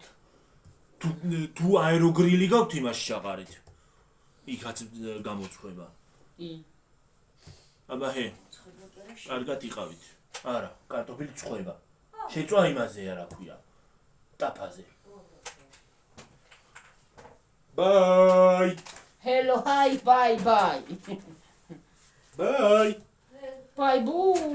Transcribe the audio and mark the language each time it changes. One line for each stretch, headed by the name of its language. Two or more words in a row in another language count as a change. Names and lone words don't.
Georgian: თუ აეროგრილი გაქვთ იმაში ჩაყარით. იქაც გამოცხება. აბა ჰე. კარგად იყავით. არა, კარტოფილი წხვება. შეწვა იმაზე რა ქვია. ტაფაზე.
English: Bye. Hello, hi, bye, bye. Bye. Bye, boo.